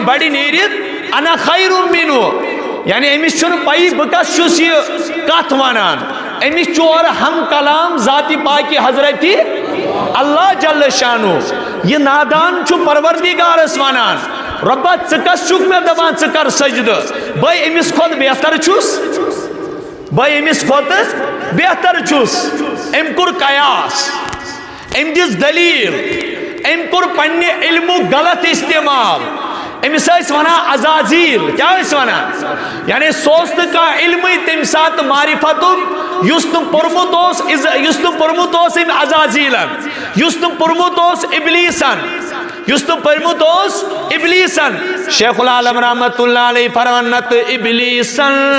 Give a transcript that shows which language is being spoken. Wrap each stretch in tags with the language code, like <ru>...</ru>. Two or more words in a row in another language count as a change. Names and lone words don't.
<ks>بڑِ نیرِتھ</ks> <ar>انا خیر منہ</ar> <ks>یعنی امس چھُنہٕ پَیی بہٕ کس چھُس یہ کتھ ونان امس چھُ اور ہم کلام ذات پاک حضرت اللہ جل شانہ یہ نادان چھُ پروردگارس ونان ربا ژٕ کس چھُکھ مےٚ دپان ژٕ کر سجدٕ بے امس کھۄتہٕ بہتر چھُس بے امس کھۄتہٕ بہتر چھُس أمۍ کوٚر قیاس أمۍ دِژ دلیل أمۍ کوٚر پننہِ علمُک غلط استعمال امس ونان عزازیل کیا ونان یعنی سوس نہ کانٛہہ علمٕے تمہِ ساتہٕ معرفتُک یُس نہٕ پوٚرمُت اوس أمۍ عزازیلن یُس نہٕ پوٚرمُت اوس ابلیسن یُس نہٕ پوٚرمُت اوس ابلیسن شیخ العالم رحمت اللہ علیہ فرمان نت ابلیسن</ks>